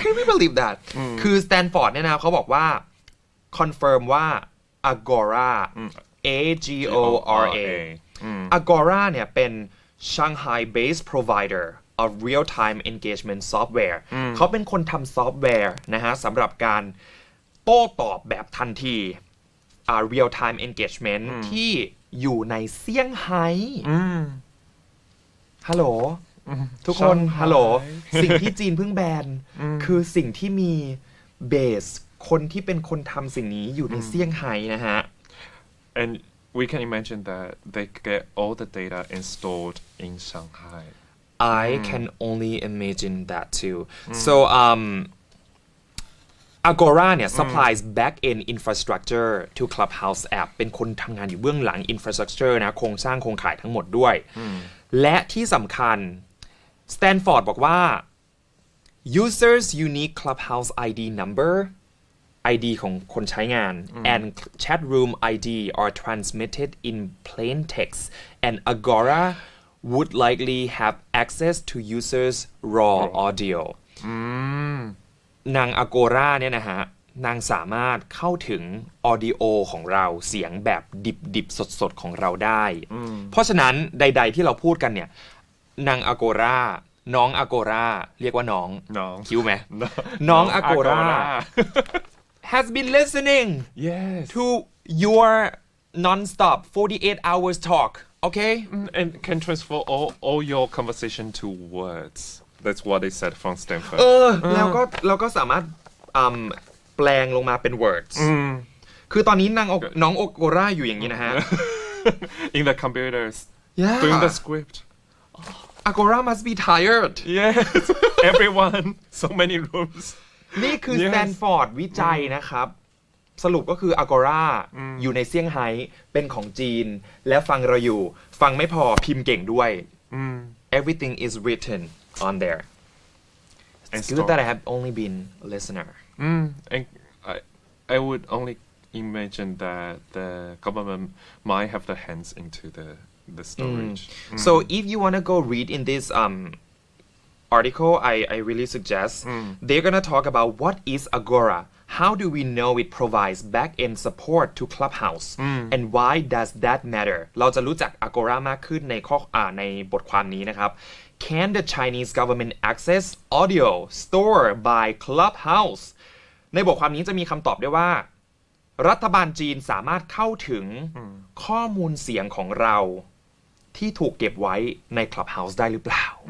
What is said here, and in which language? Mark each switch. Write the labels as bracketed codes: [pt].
[en] can we believe that [th] คือ Stanford เนี่ยนะเขาบอกว่า confirm ว่า Agora Agora Agora เนี่ยเป็น [en] Shanghai-based provider of real-time engagement software [th] เขาเป็นคนทำซอฟต์แวร์นะฮะสำหรับการโต้ตอบแบบทันที real-time engagement ที่อยู่ในเซี่ยงไฮ้ ฮัลโหลทุกคนฮัลโหลสิ่งที่จีนเพิ่งแบนคือสิ่งที่มีเบสคนที่เป็นคนทำสิ่งนี้อยู่ในเซี่ยงไฮ้นะฮะ [en] and we can imagine that they get all the data installed in Shanghai I can only imagine that too so [th] Agora เนี่ย [en] supplies back-end infrastructure to Clubhouse app [th] เป็นคนทำงานอยู่เบื้องหลัง infrastructure นะโครงสร้างโครงข่ายทั้งหมดด้วยและที่สำคัญ Stanford บอกว่า [en] users unique Clubhouse ID number ID ของคนใช้งาน and chat room ID are transmitted in plain text and Agora would likely have access to users raw audio [th] นาง Agora เนี่ยนะฮะนางสามารถเข้าถึง audio ของเราเสียงแบบดิบๆสดๆของเราได้เพราะฉะนั้นใดๆที่เราพูดกันเนี่ยนาง Agora น้อง Agora เรียกว่าน้องคิ้วไหมน้อง Agora [en] has been listening to your non-stop 48 hours talk okay and can transfer all your conversation to words that's what they said from Stanford [th] แล้วก็สามารถแปลงลงมาเป็น words คือตอนนี้น้องโอโกราอยู่อย่างนี้นะฮะ [en] in the computers doing the script Agora must be tired yes everyone so many rooms [th] นี่คือ Stanford วิจัยนะครับสรุปก็คือ Agora อยู่ในเซี่ยงไฮ้เป็นของจีนและฟังเราอยู่ฟังไม่พอพิมพ์เก่งด้วย [en] everything is written on there it's good that I have only been a listener and I would only imagine that the government might have the hands into the storage so if you want to go read in this article I really suggest they're gonna talk about what is Agora how do we know it provides back-end support to Clubhouse and why does that matter [th] เราจะรู้จัก Agora มากขึ้นในบทความนี้นะครับ [en] Can the Chinese government access audio stored by Clubhouse [th] ในบทความนี้จะมีคำตอบด้วยว่ารัฐบาลจีนสามารถเข้าถึงข้อมูลเสียงของเราที่ถูกเก็บไว้ใน Clubhouse ได้หรือเปล่า